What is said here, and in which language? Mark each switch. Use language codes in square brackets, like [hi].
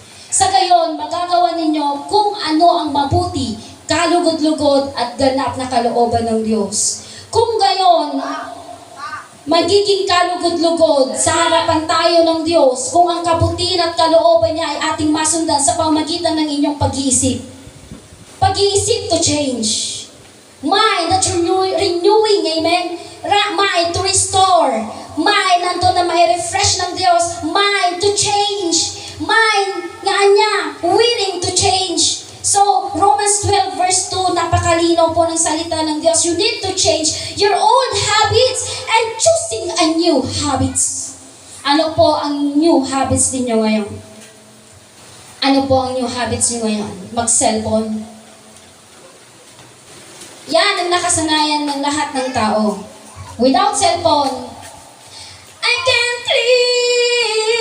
[tl] Sa gayon, magagawa ninyo kung ano ang mabuti, kalugod-lugod at ganap na kalooban ng Diyos. Kung gayon, magiging kalugod-lugod sa harapan tayo ng Diyos kung ang kabutihan at kalooban niya ay ating masundan sa pamamagitan ng inyong pag-iisip. [en] Pag-iisip to change. Mind that you're renewing, amen? Mind to restore. Mind [tl] nandun na may [en] refresh ng Diyos. Mind to change. Mind [tl] nga niya, [en] willing to change. [tl] So, Romans 12 verse 2, napakalinaw po ng salita ng Diyos. [en] You need to change your old habits and choosing a new habits. [tl] Ano po ang new habits ninyo ngayon? Ano po ang new habits niyo ngayon? Mag-cellphone. Yan ang nakasanayan ng lahat ng tao. [en] Without cellphone, I can't live.